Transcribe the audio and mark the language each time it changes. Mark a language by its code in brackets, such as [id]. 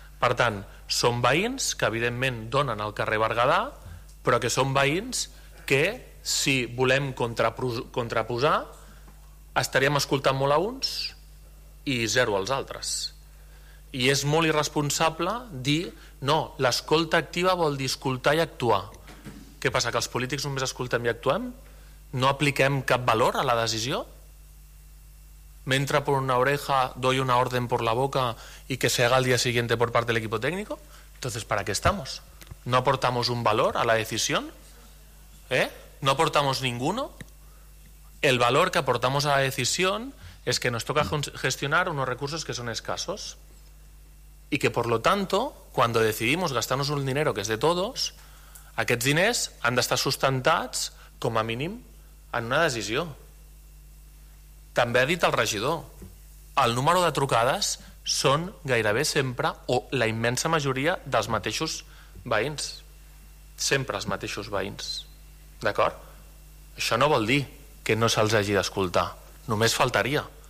[ca] Per tant, són veïns que evidentment donen al carrer Berguedà, però que són veïns que, si volem contraposar, estaríem escoltant molt a uns i zero als altres. I és molt irresponsable dir no, l'escolta activa vol dir escoltar i actuar. Què passa, que els polítics només escoltem i actuem? No apliquem cap valor a la decisió? [es] M'entra por una oreja, doy una orden por la boca y que se haga el día siguiente por parte del equipo técnico. Entonces, ¿para qué estamos? ¿No aportamos un valor a la decisión? ¿Eh? ¿No aportamos ninguno? El valor que aportamos a la decisión es que nos toca gestionar unos recursos que son escasos y que, por lo tanto, cuando decidimos gastarnos un dinero que es de todos, [ca] aquests diners han d'estar sustentats, com a mínim, en una decisió. També ha dit el regidor, el número de trucades són gairebé sempre o la immensa majoria dels mateixos veïns. Sempre els mateixos veïns. D'acord? Això no vol dir que no se'ls hagi d'escoltar. Només faltaria.